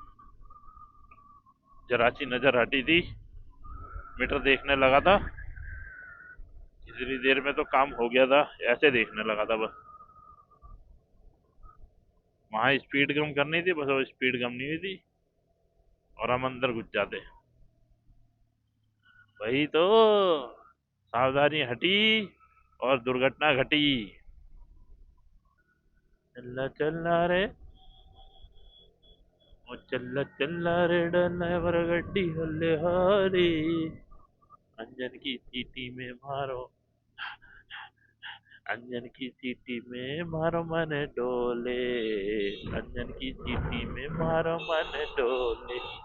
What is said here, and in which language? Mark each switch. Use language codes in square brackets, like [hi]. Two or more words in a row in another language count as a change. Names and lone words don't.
[hi] जरा सी नजर हटी थी, मीटर देखने लगा था, इतनी देर में तो काम हो गया था, ऐसे देखने लगा था बस। वहां स्पीड कम करनी थी, बस वो स्पीड कम नहीं हुई थी और हम अंदर घुस जाते। वही तो, सावधानी हटी और दुर्घटना घटी। चल्ला चल्ला रे, ओ चल्ला चल्ला रे ड्राइवर गड्डी हल्ले हारी, अंजन की सीटी में मारो, अंजन की सीटी में मारो मन डोले, अंजन की सीटी में मारो मन डोले।